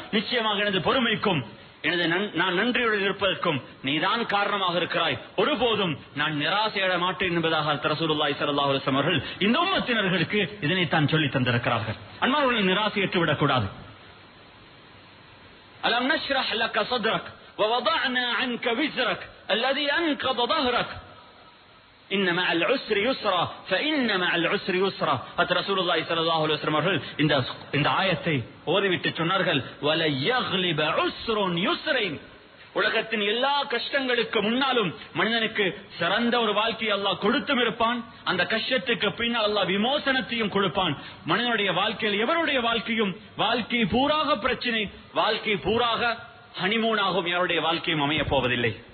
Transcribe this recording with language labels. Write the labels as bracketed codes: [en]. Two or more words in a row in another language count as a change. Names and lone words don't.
[ta] நிச்சயமாக எனது பொறுமைக்கும் நான் நன்றியுடன் இருப்பதற்கும் நீதான் காரணமாக இருக்கிறாய், ஒருபோதும் நான் நிராசையட மாட்டேன் என்பதாக ரசூலுல்லாஹி [ar] صلى الله عليه وسلم [ta] அவர்கள் இந்த உம்மத்தினர்களுக்கு இதனைத்தான் சொல்லி தந்திருக்கிறார்கள். அன்பானவர்களை, நிராசையற்று விடக்கூடாது. [ar] ألم نشرح لك صدرك ووضعنا عنك وزرك الذي أنقض ظهرك إن مع العسر يسرا فإن مع العسر يسرا. رسول الله صلى الله عليه وسلم [ta] அவர்கள் இந்த ஆயத்தை ஓதிவிட்டு சொன்னார்கள், [ar] ولا يغلب عسر يسرين. [ta] உலகத்தின் எல்லா கஷ்டங்களுக்கு முன்னாலும் மனிதனுக்கு சிறந்த ஒரு வாழ்க்கையை அல்லாஹ் கொடுத்தும் இருப்பான். அந்த கஷ்டத்துக்கு பின்னால் அல்லாஹ் விமோசனத்தையும் கொடுப்பான். மனிதனுடைய வாழ்க்கையில் எவருடைய வாழ்க்கையும் வாழ்க்கை பூராக பிரச்சனை, வாழ்க்கை பூராக ஹனிமூனாகவும் யாருடைய வாழ்க்கையும் அமைய போவதில்லை.